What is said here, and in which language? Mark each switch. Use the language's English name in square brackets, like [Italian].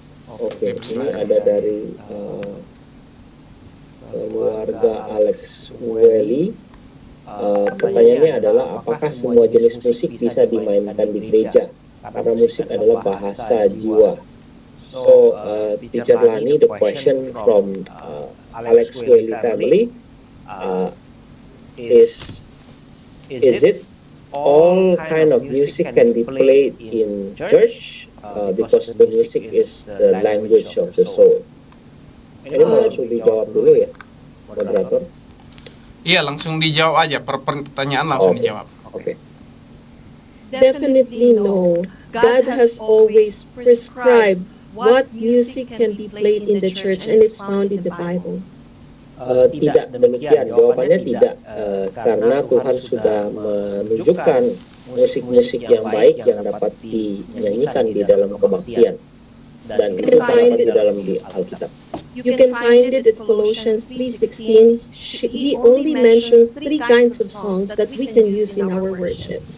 [Indonesian] Oke, ini ada dari keluarga Alex Welly. Pertanyaannya adalah, apakah semua jenis musik bisa dimainkan di gereja? Karena musik adalah bahasa jiwa. [English] So, Teacher Lani, the question from Alex Welly family is it all kind of music can be played in church, because the music is the language of the soul. [Indonesian] Ini mau langsung dijawab dulu ya, moderator. Iya, langsung dijawab aja. Pertanyaan langsung dijawab. Oke. [English] Definitely no. God has always prescribed what music can be played in the church, and it's found in the Bible. [Indonesian] Tidak demikian, jawabannya tidak, karena Tuhan sudah menunjukkan musik-musik yang baik yang dapat dinyanyikan di dalam kebaktian, dan itu terdapat di dalam di Alkitab. [English] You can find it at Colossians 3:16. He only mentions 3 kinds of songs that we can use in our worship.